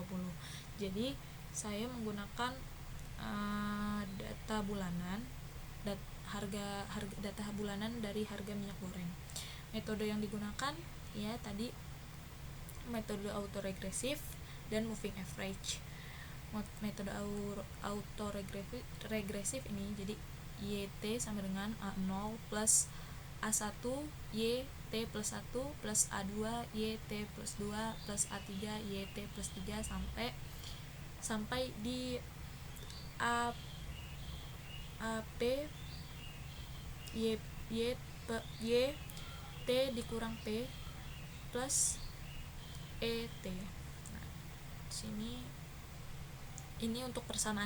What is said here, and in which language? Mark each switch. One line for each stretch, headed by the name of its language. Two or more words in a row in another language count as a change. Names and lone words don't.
Indonesian: Jadi saya menggunakan data bulanan, data bulanan dari harga minyak goreng. Metode yang digunakan ya tadi metode autoregresif dan
English: moving average.
Indonesian: Metode autoregresif ini jadi YT sama dengan A0 plus A1 YT plus 1 plus A2 YT plus 2 plus A3 YT plus 3 sampai di AP YT dikurang P plus ET. Nah, di sini ini untuk persamaan.